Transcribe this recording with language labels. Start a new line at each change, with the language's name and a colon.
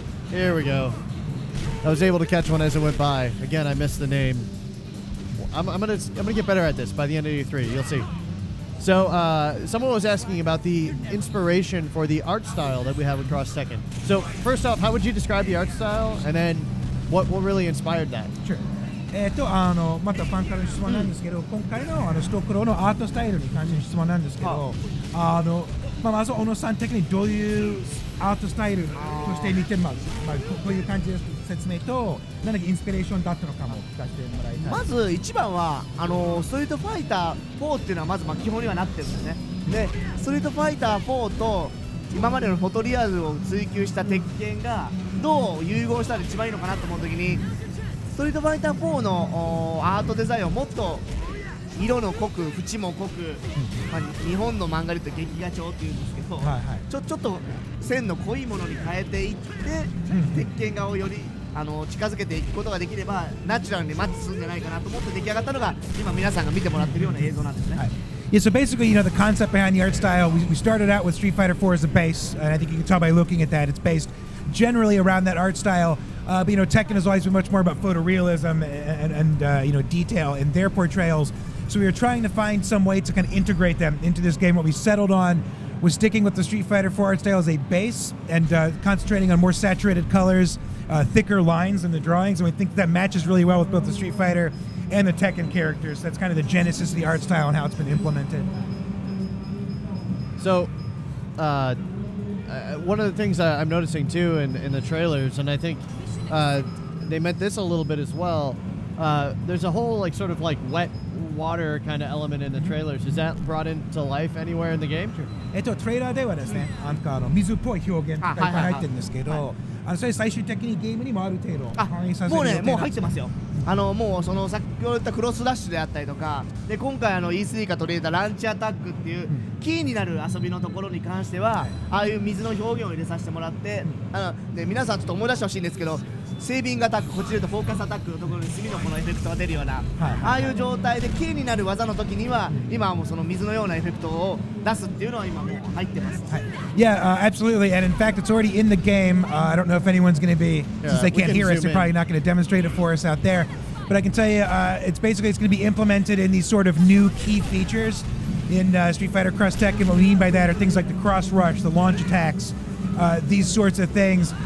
English: Here we go. I was able to catch one as it went by. Again, I missed the name. I'm gonna get better at this by the end of E3. You'll see. So someone was asking about the inspiration for the art style that we have across Tekken. So first off, how would you describe the art style, and then what really inspired that? Sure.
Japanese: またファンからの質問なんですけど、今回のストクロのアートスタイルに関しての質問なんですけど、まず小野さん的にどういうアートスタイルとして見てます？こういう感じで説明と何かインスピレーションだったのかも聞かせてもらいたい。まず一番はストリートファイター4っていうのはまず基本にはなってるんですね。でストリートファイター4と今までのフォトリアルを追求した鉄拳がどう融合したら一番いいのかなと思うときに、ストリートファイター4のアートデザインをもっと色の濃く縁も濃く、日本の漫画で言うと劇画調っていうんですけど、ちょっと線の濃いものに変えていって、鉄拳画をより近づけていくことができればナチュラルにマッチするんじゃないかなと思って出来上がったのが今皆さんが見てもらってるような映像なんですね。
English: Yeah, so basically, the concept behind the art style, we started out with Street Fighter 4 as a base, and I think you can tell by looking at that, it's based generally around that art style. But Tekken has always been much more about photorealism and detail in their portrayals. So we were trying to find some way to kind of integrate them into this game. What we settled on was sticking with the Street Fighter 4 art style as a base and concentrating on more saturated colors, thicker lines in the drawings, and we think that matches really well with both the Street Fighter and the Tekken characters. That's kind of the genesis of the art style and how it's been implemented. So, one of the things I'm noticing too in the trailers, and I think they meant this a little bit as well, there's a whole sort of wet water kind of element in the trailers. Is that brought into life anywhere in the game?
Japanese: トレーラーではですね、水っぽい表現がいっぱい入ってるんですけど、それ最終的にゲームにもある程度反映させる予定なんです。もう入ってますよ。もうその先ほど言ったクロスダッシュであったりとかで、今回E3が取り入れたランチアタックっていうキーになる遊びのところに関しては、ああいう水の表現を入れさせてもらって、で皆さんちょっと思い出してほしいんですけど、セービングアタック、こっちで言うとフォーカスアタックのところに墨のこのエフェクトが出るような、ああいう状態でキーになる技の時には今はもうその水のようなエフェクトを出すっていうのは今もう入ってます。
English: Yeah, absolutely, and in fact, it's already in the game. I don't know if anyone's going to be, since they can't hear us, they're probably not going to demonstrate it for us out there. But I can tell you, it's going to be implemented in these sort of new key features in Street Fighter Cross Tekken. What we mean by that are things like the cross rush, the launch attacks, these sorts of things.